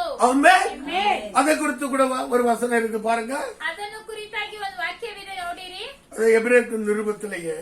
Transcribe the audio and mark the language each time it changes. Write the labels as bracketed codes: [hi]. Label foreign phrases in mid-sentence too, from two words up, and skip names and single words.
[ta] ஆமென். அதை குறித்து கூட ஒரு வசனம் இருக்கு பாருங்க. [kn] ಅದನ್ನು ಕುರಿತಾಗಿ ಒಂದು ವಾಕ್ಯವಿದೆ, ನೋಡಿರಿ. [ta] அது எபிரேயர் நிருபத்திலேயே